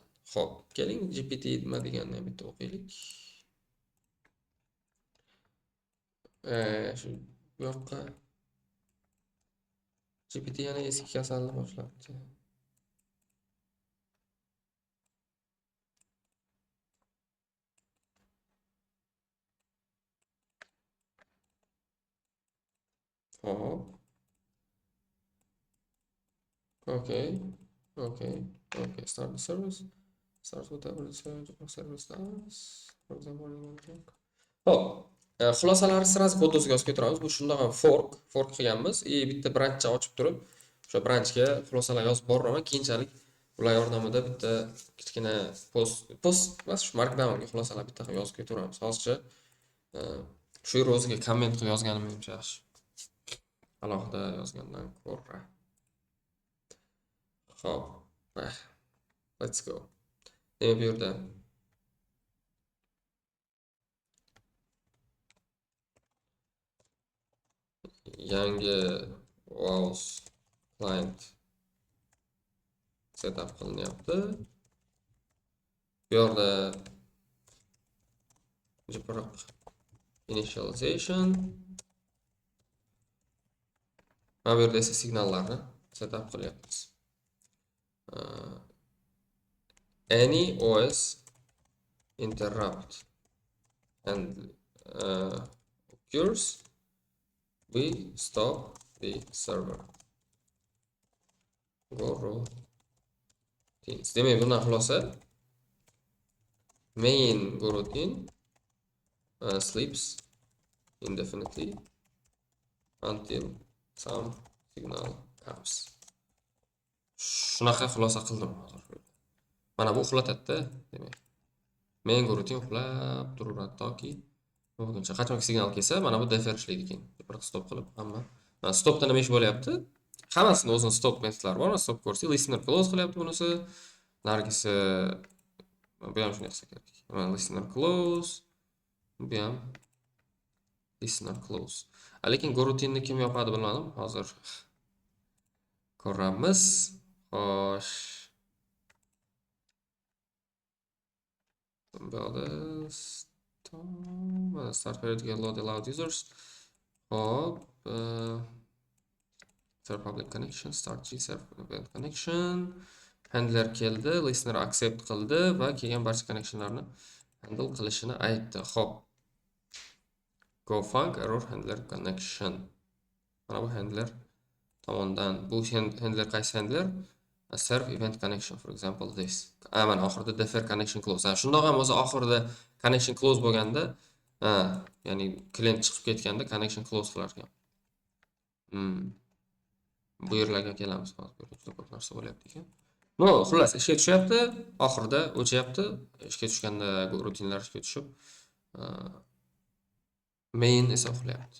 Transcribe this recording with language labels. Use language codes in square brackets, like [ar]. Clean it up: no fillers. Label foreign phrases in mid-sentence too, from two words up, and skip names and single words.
[uz] Xo'p, keling GPT nima deganini ham bitta o'qiylik. Shu yoqqa GPT yana eski kasalni boshlabdi. Hop. [en] Okay. Start the service. Start whatever the service does. For example, [uz] hop. Xulosalari sirasi kodosiga yozib ketiramiz. Bu shundoq ham fork qilganmiz. Bitta branchcha ochib turib, o'sha branchga xulosalar yozib boraman. Keyinchalik ular yordamida bitta kichkina post emas, shu markdownga xulosalar bitta qilib yozib ketaveramiz. Hozircha shu yer o'ziga komment qilib yozganim menimcha yaxshi. Alohida yozgandan ko'ra. Xo'p. [en] Let's go. [uz] Demak, bu yerda yangi WAUS [en] client setup [uz] qilinyapti. Bu yerda JPROC initialization. Mana bu yerda esa signallarni setup qilyapmiz. [en] Any OS interrupt and occurs We stop the server. [uz] Coroutines. Demak, bundan xulosa [en] main coroutine sleeps indefinitely until some signal comes. [uz] Shunaqa xulosa qildim hozir. Mana bu uxlatadi-da, demak. [en] Main coroutine [uz] uxlab turaveradi toki bo'lguncha. Qachonki signal kelsa, mana bu defer ishlaydi keyin. Biroq stop qilib hamma. Mana stopda nima ish bo'lyapti? Hammasini o'zini stop metodlari bor. Stop ko'rsa, [en] listener close [uz] qilyapti bunisi. Nargisi bu ham shunday qilsa kerak. Mana [en] listener close, [uz] bu ham [en] listener close. [uz] Lekin coroutine'ni kim yopadi bilmadim. Hozir ko'ramiz. Xo'sh. [en] Start periodic load allowed users. [uz] Hop. [en] Server public connection. Start G-server event connection. [uz] Handler keldi. [en] Listener accept [uz] qildi va kelgan barcha connectionlarni handle qilishini aytdi. Hop. [en] Go func error handler connection. [uz] Mana bu handler tomonidan. Bu handler qaysi handler? [en] Serve event connection, for example this. [uz] Mana oxirida [en] defer connection close. [uz] Shundoq ham o'zi oxirida [en] connection close [uz] bo'lganda, ya'ni klient chiqib ketganda [en] connection close [uz] qilar ekan. Bu yerlarga kelamiz hozir. Juda ko'p narsa bo'lyapti ekan. No, xullas ishga tushyapti, oxirida o'chyapti. Ishga tushganda rutinlar ishga tushib, main esa uxlayapti.